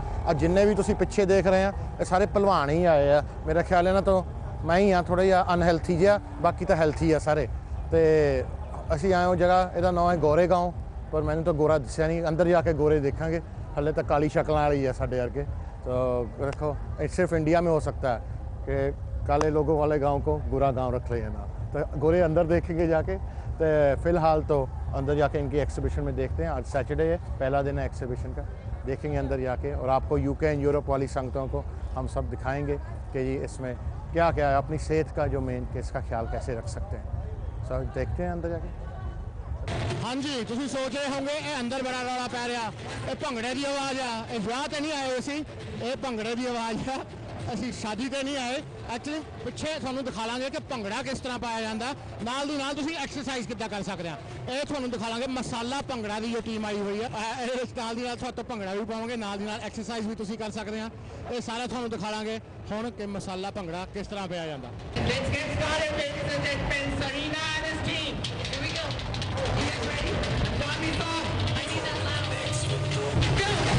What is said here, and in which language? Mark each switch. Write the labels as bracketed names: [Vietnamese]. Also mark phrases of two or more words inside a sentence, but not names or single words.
[Punjabi] ਜਿੰਨੇ ਵੀ ਤੁਸੀਂ ਪਿੱਛੇ ਦੇਖ ਰਹੇ ਆ ਇਹ ਸਾਰੇ ਭਲਵਾਨ ਹੀ ਆਏ ਆ। ਮੇਰਾ ਖਿਆਲ ਇਹਨਾਂ ਤੋਂ ਮੈਂ ਹੀ ਹਾਂ ਥੋੜ੍ਹਾ ਜਿਹਾ ਅਨਹੈਲਥੀ ਜਿਹਾ, ਬਾਕੀ ਤਾਂ ਹੈਲਥੀ ਆ ਸਾਰੇ। ਅਤੇ ਅਸੀਂ ਆਏ ਉਹ ਜਗ੍ਹਾ, ਇਹਦਾ ਨਾਮ ਹੈ ਗੋਰੇਗਾਉਂ, ਪਰ ਮੈਨੂੰ ਤਾਂ ਗੋਰਾ ਦੱਸਿਆ ਨਹੀਂ। ਅੰਦਰ ਜਾ ਕੇ ਗੋਰੇ ਦੇਖਾਂਗੇ, ਹਾਲੇ ਤਾਂ ਕਾਲੀ ਸ਼ਕਲਾਂ ਵਾਲੀ ਹੈ ਸਾਡੇ ਵਰਗੇ। ਤਾਂ ਰੱਖੋ, [Hindi] सिर्फ इंडिया में हो सकता है कि काले लोगों वाले गांव को गोरा गांव रख रहे हैं ना। तो गोरे अंदर देखेंगे जाके। तो फ़िलहाल तो अंदर जाके इनकी एग्जीबिशन में देखते हैं। आज सैटरडे है, पहला दिन है एग्जीबिशन का। देखेंगे अंदर जाके और आपको यूके एंड यूरोप वाली संगतों को हम सब दिखाएंगे कि जी इसमें क्या क्या है, अपनी सेहत का जो मेन कि इसका ख्याल कैसे रख सकते हैं। सब देखते हैं अंदर जाके। हाँ जी, तुम सोच रहे होंगे ये अंदर बड़ा [Punjabi] ਰੌਲਾ ਪੈ ਰਹਾ, [Hindi] ये भंगड़े की आवाज़ आ। [Punjabi] ਯੇ ਵਿਆਹ ਤੋ ਨਹੀਂ ਆਏ ਅਸੀ, ਯੇ ਭੰਗੜੇ ਕੀ ਆਵਾਜ਼ ਹੈ। ਅਸੀ ਸ਼ਾਦੀ ਤੋ ਨਹੀਂ ਆਏ। ਐਕਚੁਅਲੀ ਪਿੱਛੇ ਥਾਨੂੰ ਦਿਖਾ ਲਾਂਗੇ ਕਿ ਭੰਗੜਾ ਕਿਸ ਤਰ੍ਹਾਂ ਪਾਇਆ ਜਾਂਦਾ, ਨਾਲ ਦੀ ਨਾਲ ਤੁਸੀਂ ਐਕਸਰਸਾਈਜ਼ ਕਿੱਦਾਂ ਕਰ ਸਕਦੇ ਹੈਂ। ਯੇ ਥਾਨੂੰ ਦਿਖਾ ਲਾਂਗੇ ਮਸਾਲਾ ਭੰਗੜਾ ਕੀ ਜੋ ਟੀਮ ਆਈ ਹੁਈ ਹੈ। ਨਾਲ ਦੀ ਨਾਲ ਤੁਹਾਡੇ ਭੰਗੜਾ ਭੀ ਪਾਵਾਂਗੇ, ਨਾਲ ਦੀ ਨਾਲ ਐਕਸਰਸਾਈਜ਼ ਭੀ ਤੁਸੀਂ ਕਰ ਸਕਦੇ ਹੈਂ। ਯੇ ਸਾਰਾ ਥਾਨੂੰ ਦਿਖਾ ਲਾਂਗੇ ਹੁਣ ਕਿ ਮਸਾਲਾ ਭੰਗੜਾ ਕਿਸ ਤਰ੍ਹਾਂ ਪਾਇਆ ਜਾਂਦਾ। [English] Let's get started, ladies and gentlemen. Serena and his team. Here we go. You guys ready? Start me off. I need that loud. Go!